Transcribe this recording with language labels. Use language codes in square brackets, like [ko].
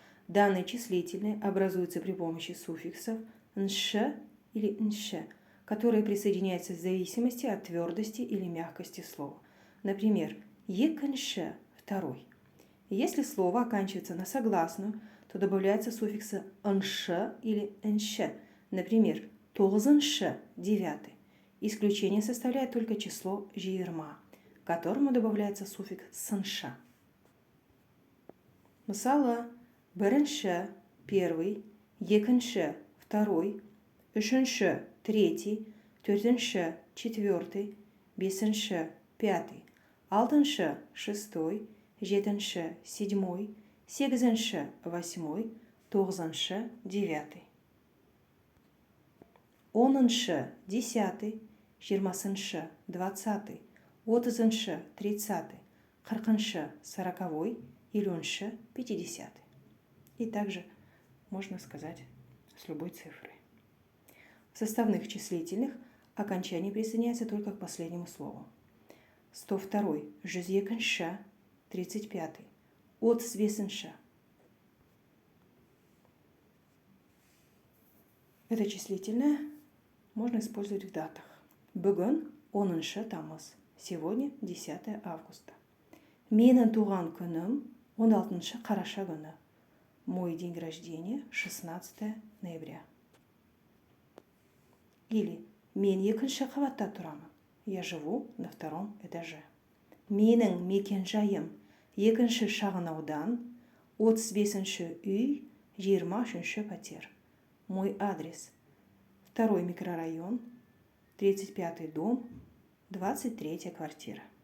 [ru] Данный числительный образуется при помощи суффиксов нше или нше, которые присоединяются в зависимости от твердости или мягкости слова. Например, екэнше – второй. Если слово оканчивается на согласную, то добавляется суффиксы нше или нше. Например, тоғызыншы – девятый. Исключение составляет только число жиырма, к которому добавляется суффикс сынша. [kk] Мысалы, бірінші – первый, екінші – второй, үшінші – третий, төртінші – четвертый, бесінші – пятый, алтыншы – шестой, жетінші – седьмой, сегізінші – восьмой, тоғызыншы – девятый. Оныншы – десятый, жиырмасыншы – двадцатый, отызыншы – тридцатый, қырқыншы – сороковой, елуінші – пятидесятый. [ru] И также можно сказать с любой цифрой. В составных числительных окончание присоединяется только к последнему слову. [kk] 102. Жүз екінші, 35. Отыз бесінші. [ru] Это числительное можно использовать в датах. [kk] Бүгін 10 тамыз, [ru] сегодня 10 августа. [kk] Менің туған күнім 16 қараша күні. [ru] Мой день рождения 16 ноября. Или [kk] мен екінші қабатта тұрамын. [ru] Я живу на втором этаже. [kk] Менің мекенжайым екінші шағын аудан, 35-ші үй, 23-ші пәтер. [ru] Мой адрес: 2-й микрорайон, 35-й дом, 23-я квартира.